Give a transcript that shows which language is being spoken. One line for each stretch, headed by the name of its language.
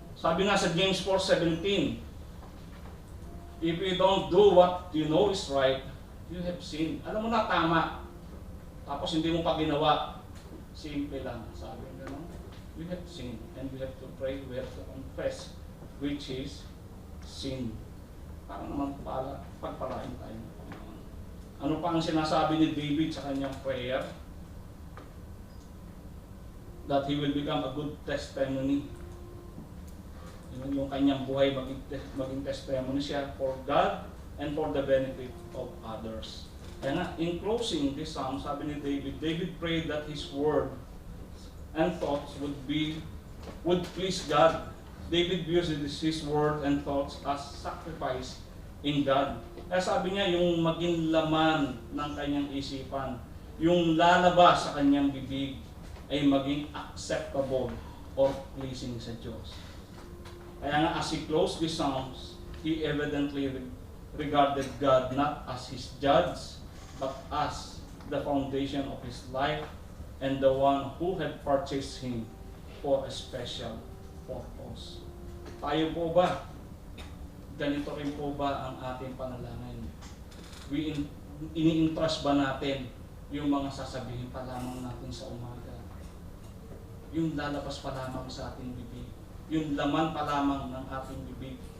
Filipino: Sabi nga sa
English: James 4:17, if you don't do what you know is right, you have sinned.
Filipino: Alam mo na tama, tapos hindi mo pa ginawa, simple lang. Sabi nga,
English: we have sinned and we have to pray, we have to confess, which is sin.
Filipino: Para naman pagpalain tayo. Ano pa ang sinasabi ni David sa kanyang prayer?
English: That he will become a good testimony.
Filipino: Yung kanyang buhay maging
English: testimony siya for God and for the benefit of others.
Filipino: Kaya nga,
English: in closing this psalm,
Filipino: sabi ni
English: David prayed that his word and thoughts would please God. David views his word and thoughts as sacrifice in God.
Filipino: Kaya sabi niya, yung maging laman ng kanyang isipan, yung lalabas sa kanyang bibig, ay maging acceptable or pleasing sa Diyos. Kaya nga,
English: as he closed this he evidently regarded God not as his judge, but as the foundation of his life and the one who had purchased him for a special purpose.
Filipino: Tayo po ba? Ganito rin po ba ang ating panalangin? Ini-entrust ba natin yung mga sasabihin pa lamang natin sa umaga? Yung lalabas pa lamang sa ating bibig? Yung laman pa lamang ng ating bibig?